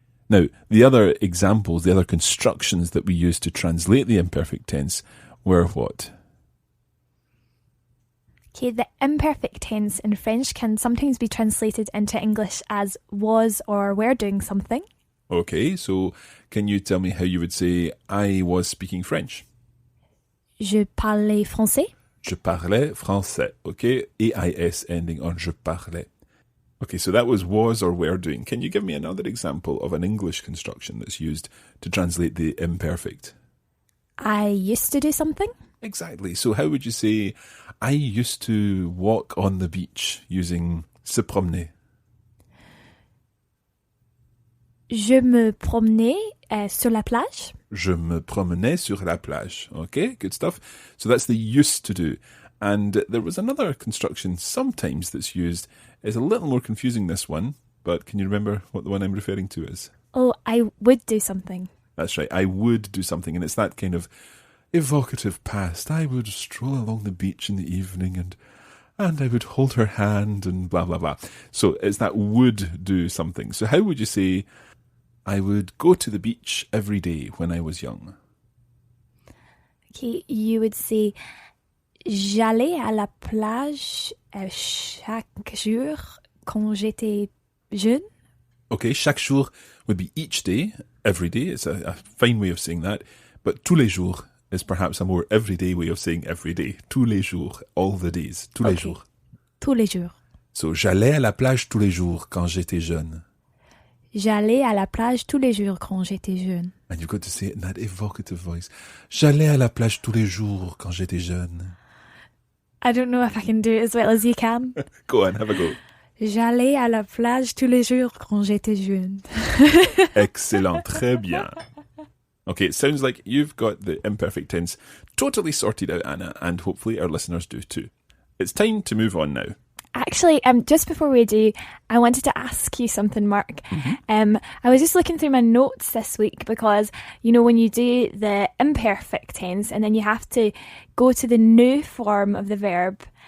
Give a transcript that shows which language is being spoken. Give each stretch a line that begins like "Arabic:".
English: Now, the other examples, the other constructions that we used to translate the imperfect tense were what? Okay, the imperfect tense in French can sometimes be translated into English as was or were doing something. Okay, so can you tell me how you would say, I was speaking French?
French: Je parlais français. Je parlais français, okay?
English: AIS ending on je parlais. Okay, so that was or were doing. Can you give me another example of an English construction that's used to translate the imperfect? I used to do something. Exactly. So how would you say, I used to walk on the beach using se promener?
French: Je me promenais sur la plage. Je me promenais sur la plage.
English: Okay, good stuff. So that's the used to do. And there was another construction sometimes that's used. It's a little more confusing, this one, but can you remember what the one I'm referring to is? Oh, I would do something. That's right, I would do something, and it's that kind of evocative past. I would stroll along the beach in the evening and I would hold her hand and blah, blah, blah. So it's that would do something. So how would you say, I would go to the beach every day when I was young?
French: Okay, you would say j'allais à la plage chaque jour quand j'étais jeune.
English: Okay, chaque jour would be each day, every day. It's a fine way of saying that. But tous les jours is perhaps a more everyday way of saying every day.
French: Tous les jours, all the days. Tous les jours. Tous les jours. So, j'allais à la plage tous les jours quand j'étais jeune. J'allais à la plage tous les jours quand j'étais jeune.
English: And you've got to say it in that evocative voice.
French: J'allais à la plage tous les jours quand j'étais jeune.
English: I don't know if I can do it as well as you can. Go on, have a go.
French: J'allais à la plage tous les jours quand j'étais jeune. Excellent, très bien.
English: Okay, it sounds like you've got the imperfect tense totally sorted out, Anna, and hopefully our listeners do too. It's time to move on now. Actually, just before we do, I wanted to ask you something, Mark. I was just looking through my notes this week because, you know, when you do the imperfect tense and then you have to go to the new form of the verb.